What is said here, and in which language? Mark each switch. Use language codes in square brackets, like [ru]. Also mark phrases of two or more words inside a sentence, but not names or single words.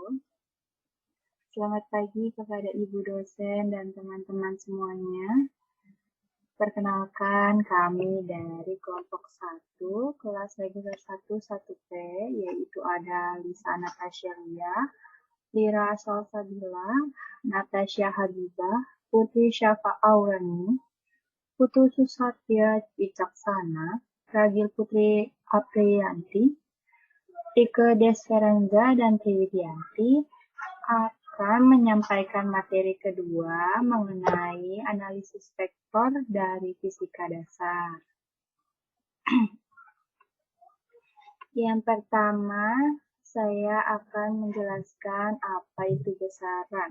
[id] Selamat pagi kepada Ibu dosen dan teman-teman semuanya. Perkenalkan, kami dari kelompok 1, kelas reguler 1 1P, yaitu ada Lisa Natasha Lia, Lira Salsabila, Natasha Habibah, Putri Syafa Aurani, Putu Susatya Wicaksana, Ragil Putri Apriyanti, Ike Desverenza dan Triwidianti akan menyampaikan materi kedua mengenai analisis vektor dari fisika dasar. Yang pertama, saya akan menjelaskan apa itu besaran.